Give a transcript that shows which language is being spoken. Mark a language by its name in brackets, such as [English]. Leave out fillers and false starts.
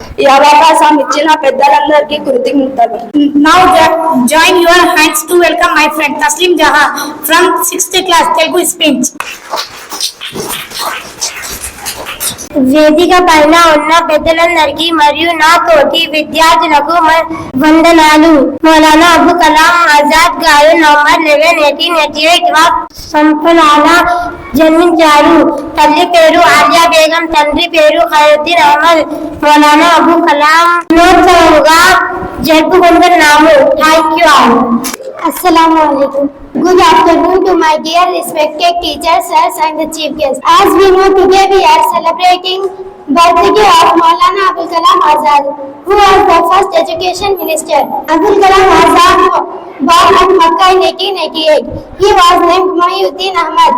[Telugu] ఈ అవకాశం ఇచ్చిన పెద్దలందరికీ కృతజ్ఞతలు। [English] Now join your hands to welcome my friend Taslim Jahan from 6th class Telugu speech. [Telugu] వేదిక పైన ఉన్న పెద్దలందరికీ మరియు నా తోటి విద్యార్థులకు వందనాలు। మౌలానా అబు కలాం ఆజాద్ గారు నవంబర్ 11, 1888 సంపనాలో జన్మించారు। తల్లి పేరు ఆలియా బేగం, తండ్రి పేరు ఖైరుద్దీన్ అహ్మద్। మౌలానా అబు కలాం దినోత్సవంగా జరుపుకుంటున్నాము। [English] Thank you all. Assalamu alaikum. Good afternoon to my dear respected teachers, sirs and the chief guests. As we know, today we are celebrating birthday of Maulana Abul Kalam Azad, who was the first education minister. Abul Kalam Azad born at Makkah in 1888. He was named Muhyiddin Ahmad.